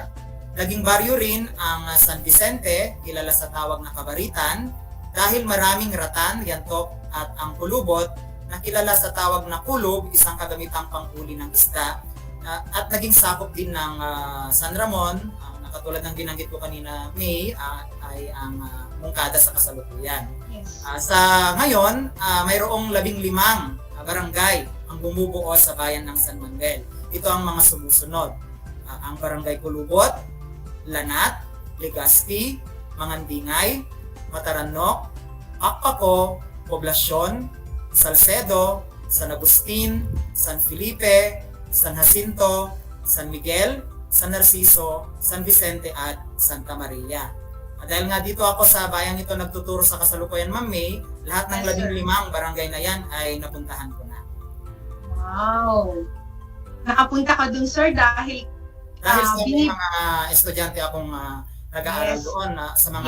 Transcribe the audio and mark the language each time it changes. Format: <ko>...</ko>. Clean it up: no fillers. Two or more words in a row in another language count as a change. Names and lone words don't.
<tl>Naging baryo rin ang San Vicente, kilala sa tawag na Kabaritan, dahil maraming ratan, yantok at ang kulubot na kilala sa tawag na kulub, isang kagamitang panghuli ng isda, at naging sakop din ng San Ramon, katulad ng binanggit ko kanina, May, ay ang Mungkada sa kasalukuyan. Yes. Sa ngayon, mayroong 15 barangay ang bumubuo sa bayan ng San Manuel. Ito ang mga sumusunod. Ang Barangay Kulubot, Lanat, Legazpi, Mangandingay, Mataranok, Akpako, Poblasyon, Salcedo, San Agustin, San Felipe, San Jacinto, San Miguel, San Narciso, San Vicente at Santa Maria. Dahil nga dito ako sa bayang ito nagtuturo sa kasalukuyan, Ma'am May, lahat ng 15 barangay na yan ay napuntahan ko na. Wow! Nakapunta ka dun, sir, dahil sa mga estudyante akong nag-aaral doon sa mga</tl>